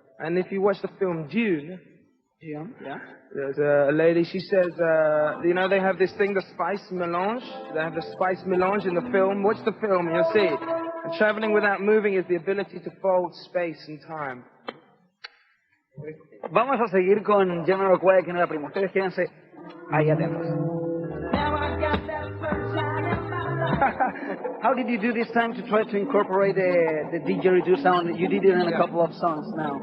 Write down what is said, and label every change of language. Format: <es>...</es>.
<en>And if you watch the film Dune, yeah. There's a lady, she says, they have this thing, the spice melange. They have the spice melange in the film. Watch the film, you'll see. And traveling without moving is the ability to fold space and time.</en> <es>Vamos a seguir con Jamiroquai aquí en la prima. Ustedes quédense ahí atentos.</es> <en>How did you do this time to try to incorporate the didgeridoo sound? You did it in a couple of songs now.</en>